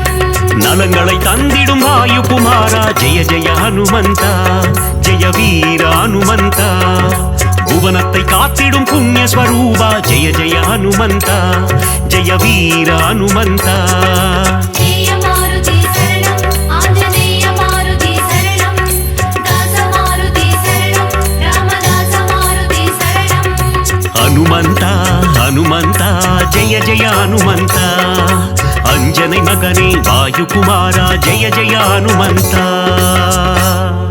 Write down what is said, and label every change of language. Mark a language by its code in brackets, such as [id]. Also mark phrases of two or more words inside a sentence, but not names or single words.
[ta] நலங்களை தந்திடும் வாயுகுமாரா ஜெய ஜெய ஹனுமந்த ஜெய வீர ஹனுமந்த புவனத்தை காத்திடும் புண்ணிய ஸ்வரூபா ஜெய ஜெய ஹனுமந்த ஜெய வீர ஹனுமந்த ஜெய மாருதி சரணம் ஆஞ்சநேய மாருதி சரணம் தாச மாருதி சரணம் ராமதாச மாருதி சரணம் [kn] ಹನುಮಂತ ಹನುಮಂತ ಜಯ ಜಯ ಹನುಮಂತ ಅಂಜனை ಮಗನೇ ವಾಯುಕುಮಾರ ಜಯ ಜಯ ಹನುಮಂತ